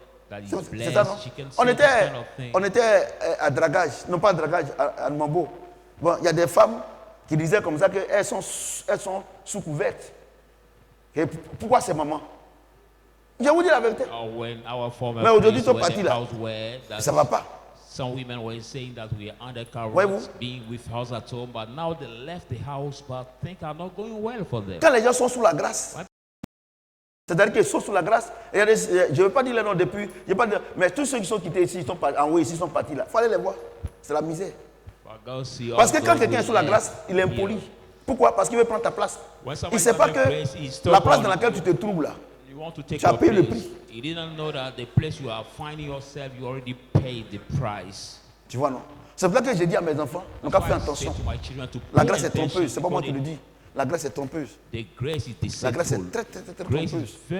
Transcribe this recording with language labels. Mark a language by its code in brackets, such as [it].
[fr] C'est ça, non? On était à dragage, non pas à dragage, à Mambo. Bon, il y a des femmes qui disaient comme ça qu'elles sont sous couverte. Et pourquoi c'est maman? Je vous dis la vérité. Mais aujourd'hui, ils sont partis là. Ça ne va pas. [en] Some women were saying that we are undercover, being with us at home, but now they left the house, but things are not going well for them. [fr] Quand les gens sont sous la grâce, c'est-à-dire qu'ils sont sous la grâce, je ne veux pas dire les noms depuis, mais tous ceux qui sont quittés ici, en haut ici, sont partis là. Il fallait les voir. C'est la misère. Parce que quand quelqu'un est sous la grâce, il est impoli. Pourquoi? Parce qu'il veut prendre ta place. Il ne sait pas que la place dans laquelle tu te trouves là, tu as payé le prix. [en] You didn't know that the place you are finding yourself, you already paid the price. [fr] Tu vois, non? C'est pour ça que j'ai dit à mes enfants, donc à faire attention. La grâce est trompeuse, c'est pas moi qui le dis. La grâce est trompeuse. La grâce est très trompeuse.